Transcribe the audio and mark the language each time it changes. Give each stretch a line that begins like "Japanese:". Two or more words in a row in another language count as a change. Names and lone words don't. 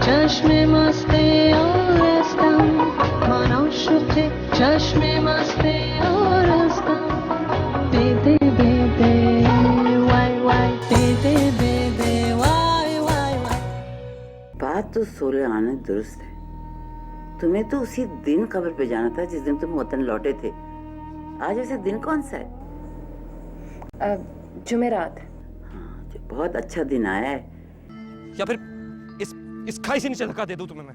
Persian: چشم مستی آرستم من عاشق چشم مستی آرستم بده بده وای وای بده بده وای وای وای.
Hindi: बात तो सोरे आने दुरुस्त है। तुम्हें तो उसी दिन कब्र पे जाना था जिस दिन तुम वतन लौटे थे। आज ऐसा दिन कौन सा है? जुमेरात। हाँ, जो बहुत अच्छा दिन आया है। या फिर इस खाई से नीचे धक्का दे दूं तुम्हें मैं?